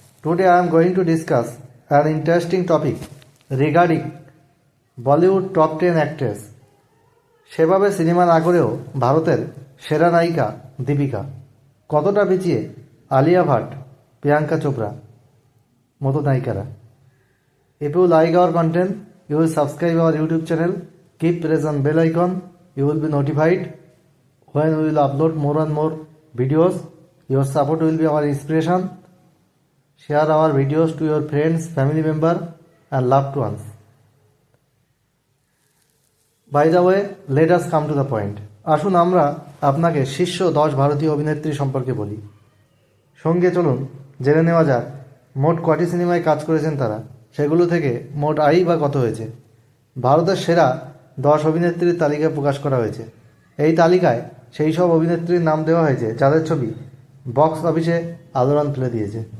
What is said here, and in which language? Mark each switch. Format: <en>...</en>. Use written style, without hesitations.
<en>Today I am going to discuss an interesting topic regarding Bollywood top 10 actress.</en> <bn>সেভাবে cinema না করেও ভারতের সেরা নায়িকা দীপিকা কতটা পিছিয়ে আলিয়া ভাট, প্রিয়াঙ্কা চোপড়া মতো নায়িকারা।</bn> <en>If you like our content, you will subscribe our YouTube channel, keep press on bell icon, you will be notified when we will upload more and more videos. Your support will be our inspiration. Share our videos to your friends, family member and loved ones. By the way, let us come to the point.</en> <bn>আসুন আমরা আপনাকে শীর্ষ 10 ভারতীয় অভিনেত্রী সম্পর্কে বলি। সঙ্গে চলুন জেনে নেওয়া যাক মোট কটি সিনেমায় কাজ করেছেন তারা, সেগুলো থেকে মোট আয় বা কত হয়েছে। ভারতের সেরা 10 অভিনেত্রীর তালিকা প্রকাশ করা হয়েছে। এই তালিকায় সেই সব অভিনেত্রীর নাম দেওয়া হয়েছে যাদের ছবি বক্স অফিসে আলোড়ন তুলে দিয়েছে।</bn>